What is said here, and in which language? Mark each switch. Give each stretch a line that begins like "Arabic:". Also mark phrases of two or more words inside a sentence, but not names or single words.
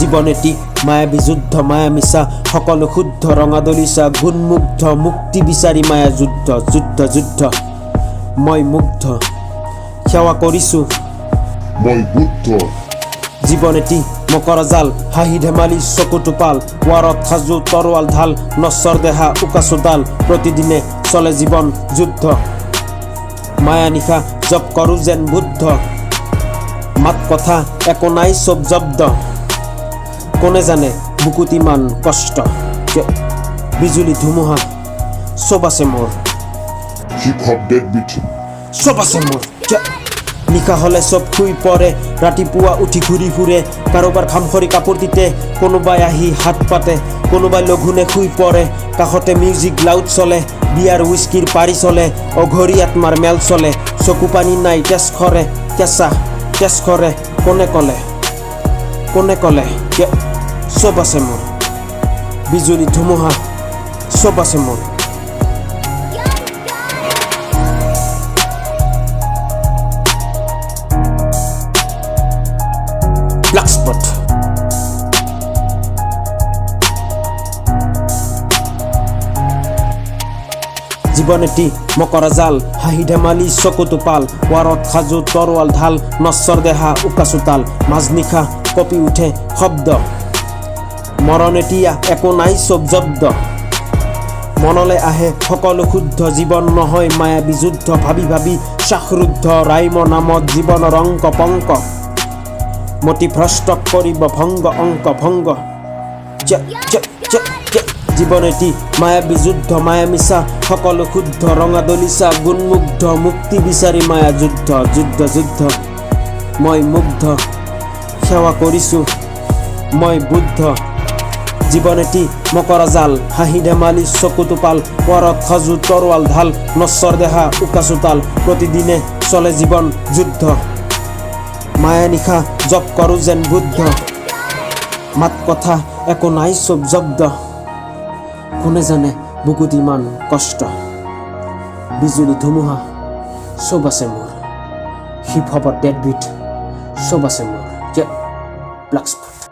Assamese: জীৱন এটি মায়াবী যুদ্ধ মায়া মিছা সকলো শুদ্ধ ৰঙা দলিচা গুণ মুগ্ধ মুক্তি বিচাৰি মায়া যুদ্ধ যুদ্ধ যুদ্ধ মই মুগ্ধ সেৱা কৰিছো মই বুদ্ধ জীৱন এটি মকৰাজাল হাহি ধেমালি চকুটোপাল ৱাৰত সাজু তৰোৱাল ঢাল নশ্বৰ দেহা চুটাল প্রতিদিনে চলে জীবন যুদ্ধ মায়া নিশা জপ কৰো যেন বুদ্ধ মাত কথা একো নাই সব জব্দ কোনে জানে বুকুত ইমান কষ্ট বিজুলী ধুমুহা সব আছে মোৰ
English: hip hop deadbeat
Assamese: সব আছে মোৰ নিশা হলে সব শুই পৰে ৰাতিপুৱা উঠি ঘূৰি ফুৰে কাৰোবাৰ খামখৰি কাপোৰ দিতে কোনোবাই আহি হাত পাতে কোনোবাই লঘুনে শুই পৰে কাষতে
English: music loud
Assamese: চলে
English: beer whisky
Assamese: পাৰি চলে অঘৰী আত্মাৰ মেল চলে চকু পানী নাই তেজ খৰে কেঁচা তেজ খৰে কোনে কলে সব আছে মোৰ বিজুলী ধুমুহা সব আছে মোৰ
English: black spot
Assamese: জীবন এটি মকরাজাল হাহি ধেমালি চকুটোপাল ৱাৰত সাজু তৰোৱাল ঢাল নশ্বৰ দেহা চুটাল মাজনিশা কপি উঠে শব্দ মৰণ এতিয়া একো নাই সব জব্দ মনলে আহে সকলো শুদ্ধ জীৱন নহয় মায়াবী যুদ্ধ ভাবি ভাবি শাহৰুদ্ধ ৰাইম নামত জীৱনৰ অংক পংক মতি ভ্ৰষ্ট কৰিব ভংগ অংক ভংগ জীবন এটি মায়াবী যুদ্ধ মায়া মিছা সকলো শুদ্ধ ৰঙা দলিচা গুণ মুগ্ধ মুক্তি বিচাৰি মায়া যুদ্ধ যুদ্ধ যুদ্ধ মই মুগ্ধ সেৱা কৰিছো মই বুদ্ধ জীবন এটি মকৰাজাল হাহি ধেমালি sokutuopal ৱাৰত সাজু তৰোৱাল ঢাল নশ্বৰ দেহা চুটাল প্ৰতিদিনে চলে জীৱন যুদ্ধ মায়া নিশা জপ কৰো যেন বুদ্ধ মাত কথা একো নাই সব জব্দ কোনে জানে বুকুত ইমান কষ্ট বিজুলী ধুমুহা সব আছে মোৰ
English: hip hop deadbeat
Assamese: সব আছে মোৰ ব্লাক